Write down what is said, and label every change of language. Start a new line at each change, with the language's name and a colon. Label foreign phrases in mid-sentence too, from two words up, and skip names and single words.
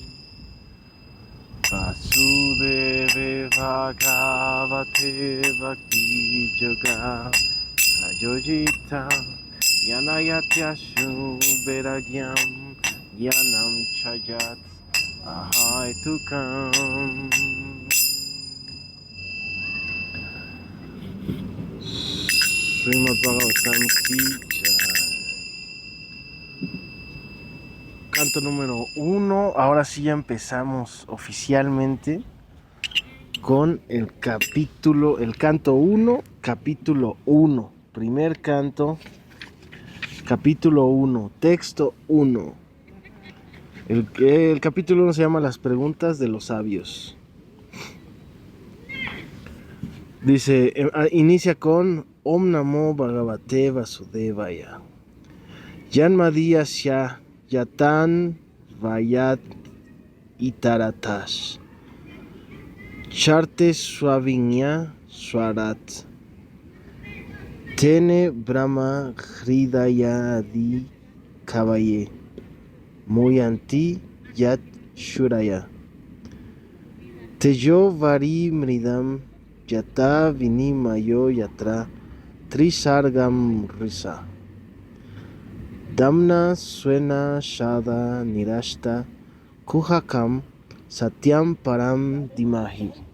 Sanskrit: Vasudeve Bhagavate Bhakti Yoga Prayojita Yanayatyashu Veragyam Yanam Chayat Ahaitukam.
Hindi: Srimad Bhagavatam Ki Jai.
Spanish: Canto número 1. Ahora sí ya empezamos oficialmente con el canto 1, capítulo 1. Primer canto, capítulo 1, texto 1. El capítulo 1 se llama Las preguntas de los sabios. Dice, inicia con
Sanskrit: Om Namo Bhagavate Vasudevaya. Yanmadhyasya Yatan Vayat Itaratash Charte Swavinya Swarat Tene Brahma Hridayadi Kavaye Moyanti Yat Shuraya Tejo Vari Mridam Yata Vinimayo Yatra Trisargam Risa Damna Suena Shada Nirashta Kuhakam Satyam Param Dimahi.